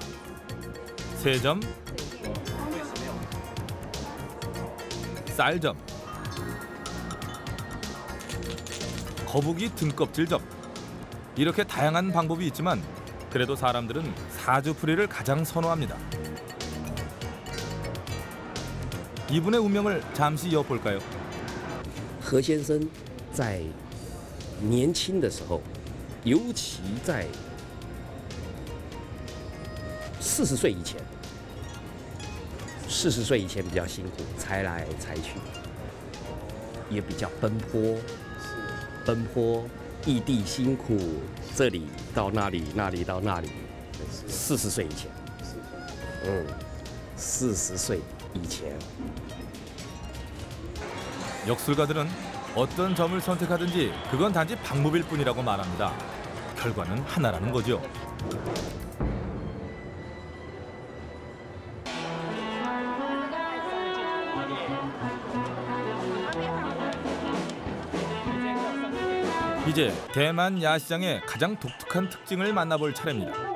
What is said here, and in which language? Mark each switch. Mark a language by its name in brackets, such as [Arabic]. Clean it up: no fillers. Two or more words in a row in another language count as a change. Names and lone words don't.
[Korean] 세점, 쌀점, 거북이 등껍질점. 이렇게 다양한 방법이 있지만 그래도 사람들은 사주풀이를 가장 선호합니다. 이분의 운명을 잠시 엿볼까요? [Chinese] 何先生在年轻的时候，尤其在40岁以前，40岁以前比较辛苦，财来财去，也比较奔波，异地辛苦，这里到那里，那里到那里。40岁以前，40岁以前。 [Korean] 역술가들은 어떤 점을 선택하든지 그건 단지 방법일 뿐이라고 말합니다. 결과는 하나라는 거죠. 이제 대만 야시장의 가장 독특한 특징을 만나볼 차례입니다.